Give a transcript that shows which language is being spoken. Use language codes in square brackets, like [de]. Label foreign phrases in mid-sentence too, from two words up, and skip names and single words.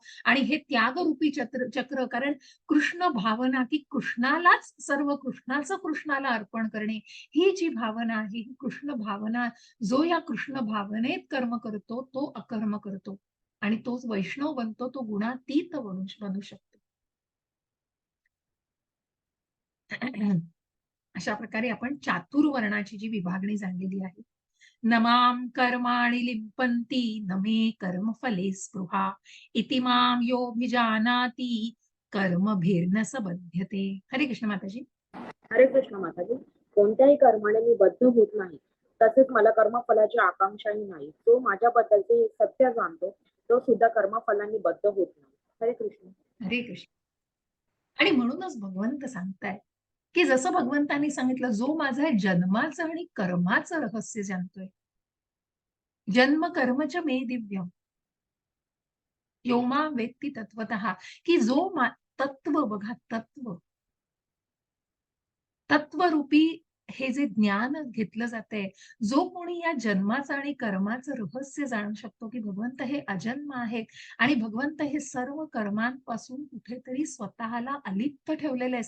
[mr] आणि हे त्यागरूपी चक्र कारण कृष्ण भावना की कृष्णालाच सर्व कृष्णाचं कृष्णाला अर्पण करणे ही जी भावना आहे, ही कृष्ण भावना जो या कृष्ण भावनेत कर्म करतो तो अकर्म करतो आणि तोच वैष्णव बनतो, तो गुणातीत बनू शकतो. अशा प्रकारे आपण चातुर्वर्णाची जी विभागणी जाणलेली आहे. [sa] नमाम कर्माणि लिम्पन्ति न मे कर्मफले स्पृहा इति माम योऽभिजानाति कर्मभिर्न स बध्यते. [mr] हरे कृष्ण माताजी. हरे कृष्ण माताजी. कोणत्याही कर्माने मी बद्ध होत नाही, तसेच मला कर्मफलाची आकांक्षाही नाही. जो माझ्याबद्दलचे हे सत्य जाणतो तो सुद्धा कर्मफलांनी बद्ध होत नाही. हरे कृष्ण. हरे कृष्ण. आणि म्हणूनच भगवंत सांगतायत की जसं भगवंतांनी सांगितलं, जो माझा जन्माचं आणि कर्माचं रहस्य जाणतोय, [sa] जन्म कर्मच मे दिव्यम योमा वेत्ती तत्वतः, [mr] की जो तत्व बघा, तत्वरूपी हे जे ज्ञान घेतलं जातंय, जो कोणी या जन्माचं आणि कर्माचं रहस्य जाणू शकतो, की भगवंत हे अजन्म आहेत आणि भगवंत हे सर्व कर्मांपासून कुठेतरी स्वतःला अलिप्त ठेवलेलं आहे.